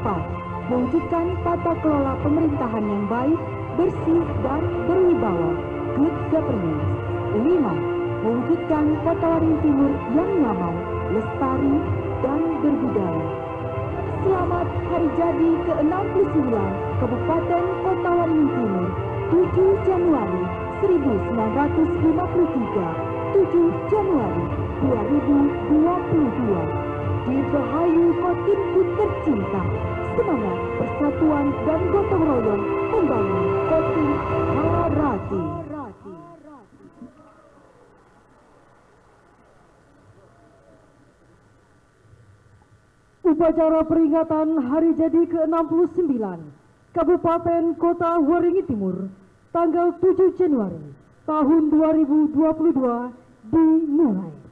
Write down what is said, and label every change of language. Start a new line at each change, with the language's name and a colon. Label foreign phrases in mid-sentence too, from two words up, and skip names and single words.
Indonesian: Mewujudkan tata kelola pemerintahan yang baik, bersih dan berwibawa,
English: good governance.
Indonesian: 5. Mewujudkan Kota Waringin Timur yang nyaman, lestari, dan berbudaya. Selamat Hari Jadi ke-69 Kabupaten Kota Waringin Timur, 7 Januari 1953, 7 Januari 2022. Dirgahayu Kotinku tercinta, semangat persatuan dan gotong royong membangun Kotim Harati. Upacara peringatan Hari Jadi ke-69 Kabupaten Kota Waringin Timur tanggal 7 Januari tahun 2022 dimulai.